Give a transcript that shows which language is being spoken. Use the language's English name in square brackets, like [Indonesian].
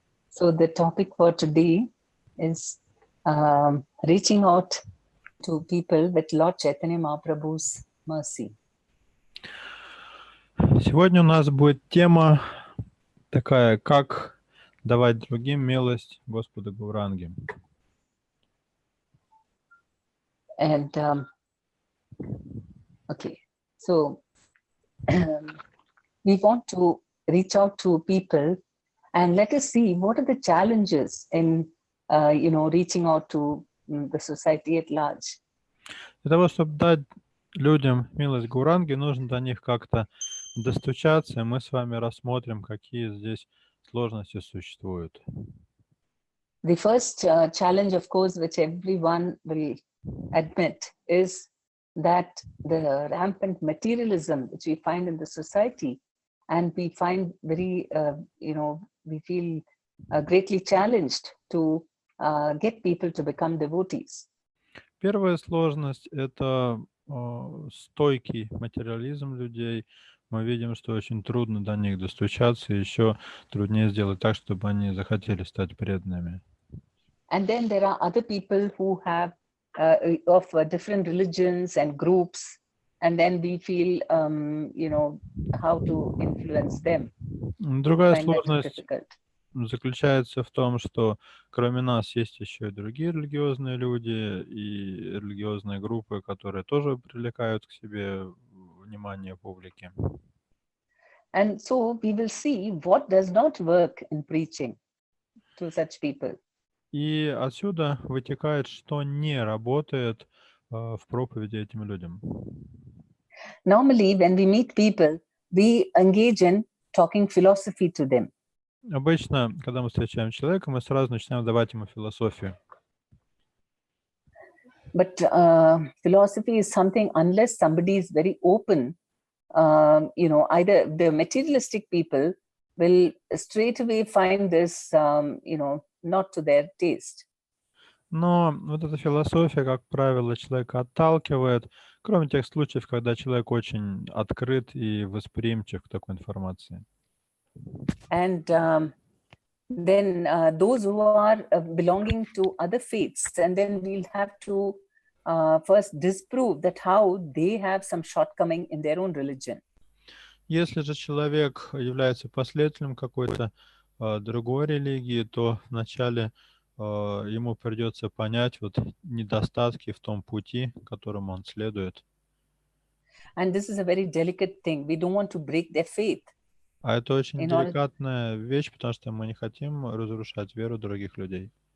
[English] So the topic for today is reaching out to people with Lord Chaitanya Mahaprabhu's mercy. [Russian] Сегодня у нас будет тема такая, как давать другим милость Господа Гауранги. [English] And okay, so we want to reach out to people and let us see what are the challenges in reaching out to the society at large. [Russian] Для того, чтобы дать людям милость Гауранги, нужно до них как-то достучаться, и мы с вами рассмотрим, какие здесь сложности существуют. [English] The first challenge, of course, which everyone will admit is that the rampant materialism which we find in the society, and we find very, we feel greatly challenged to get people to become devotees. [Russian] Первая сложность – это стойкий материализм людей. Мы видим, что очень трудно до них достучаться, и еще труднее сделать так, чтобы они захотели стать преданными. [English] And then there are other people who have of different religions and groups, and then we feel, how to influence them. [Russian] Другая сложность заключается в том, что кроме нас есть еще и другие религиозные люди и религиозные группы, которые тоже привлекают к себе внимание публики. [English] And so we will see what does not work in preaching to such people. [Russian] И отсюда вытекает, что не работает в проповеди этим людям. [English] Normally, when we meet people, we engage in talking philosophy to them. [Russian] Обычно, когда мы встречаем человека, мы сразу начинаем давать ему философию. [English] But philosophy is something, unless somebody is very open, either the materialistic people will straight away find this, not to their taste. [Russian] Но вот эта философия, как правило, человека отталкивает, кроме тех случаев, когда человек очень открыт и восприимчив к такой информации. [English] And then those who are belonging to other faiths, and then we'll have to first disprove that how they have some shortcoming in their own religion. [Russian] Если же человек является последователем какой-то другой религии, то вначале ему придется понять вот недостатки в том пути, которым он следует. [English] And this is a very delicate thing. We don't want to break their faith. [Russian] А это очень деликатная вещь, потому что мы не хотим разрушать веру других людей.